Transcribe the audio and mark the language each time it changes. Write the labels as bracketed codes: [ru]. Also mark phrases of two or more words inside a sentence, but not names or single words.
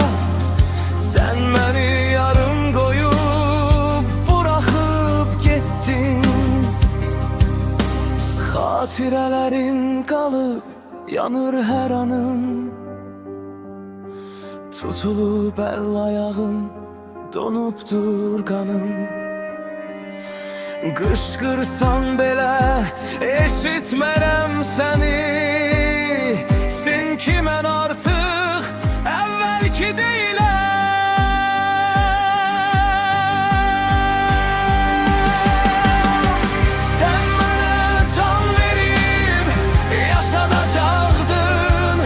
[tr] Sen beni yarım koyup bırakıp gittin. Hatirelerin kalıp yanır her anım. Tutulup el ayağım, donupdur kanım. [az] Qışqırsan belə eşitmərəm səni. Sen ki mən artıq əvvəlki deyiləm. Sen mənə can verib yaşadacaqdın.